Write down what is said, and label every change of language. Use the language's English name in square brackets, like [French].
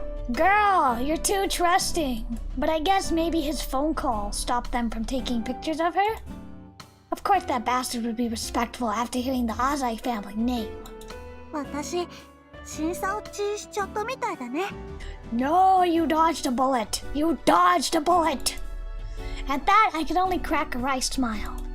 [English] Girl, you're too trusting. But I guess maybe his phone call stopped them from taking pictures of her? Of course that bastard would be respectful after hearing the Azai family name. [Japanese] 私、審査落ちしちゃったみたいだね。 [English] No, you dodged a bullet. You dodged a bullet. At that, I could only crack a wry smile.